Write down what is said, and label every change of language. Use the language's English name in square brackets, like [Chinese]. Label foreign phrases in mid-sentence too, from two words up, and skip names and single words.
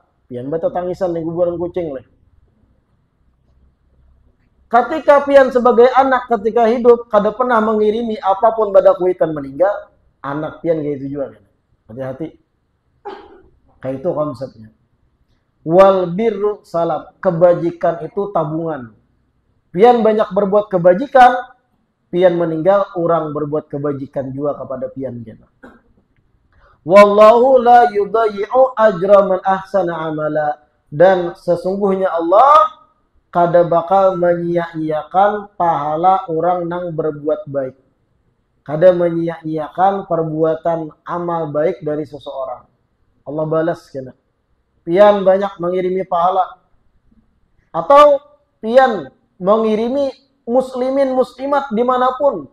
[Banjar] Pian baca tangisan di kuburan kucing leh. Ketika pian sebagai anak ketika hidup kada pernah mengirimi apapun pada Kuitan meninggal, anak pian kayak itu juga. Hati-hati. Kayak itu konsepnya. [Arabic] والبر سلام. [Banjar] Kebajikan itu tabungan. Pian banyak berbuat kebajikan, pian meninggal, orang berbuat kebajikan juga kepada pian jana. [Arabic] والله لا يضيع أجر من أحسن عملا. [Banjar] Dan sesungguhnya Allah kada bakal menyia-nyiakan pahala orang nang berbuat baik. Kada menyia-nyiakan perbuatan amal baik dari seseorang. Allah balas kena. Pian banyak mengirimi pahala. Atau pian mengirimi muslimin muslimat dimanapun.